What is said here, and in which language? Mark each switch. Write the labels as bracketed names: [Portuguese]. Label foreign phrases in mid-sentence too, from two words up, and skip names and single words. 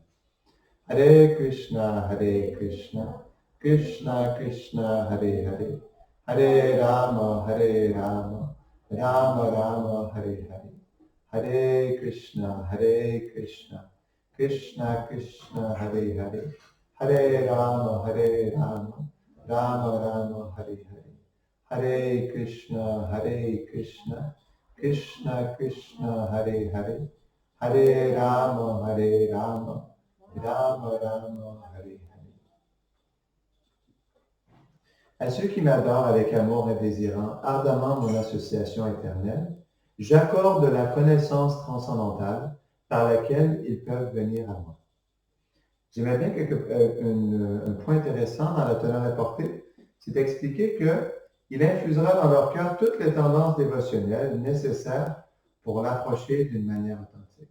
[Sanskrit] Hare Krishna, Krishna Krishna, Hare Hare, Hare Rama, Rama Rama, Hare Hare, Hare Krishna, Krishna Krishna, Hare Hare, Hare Rama, Rama Rama, Hare Hare, Hare Krishna, Krishna Krishna, Hare Hare, Hare Rama, Rama Rama, Hare Hare. [French] À ceux qui m'adorent avec amour et désirant ardemment mon association éternelle, j'accorde la connaissance transcendantale par laquelle ils peuvent venir à moi. J'aimerais bien un point intéressant dans la teneur apportée, c'est d'expliquer qu'il infusera dans leur cœur toutes les tendances dévotionnelles nécessaires pour l'approcher d'une manière authentique.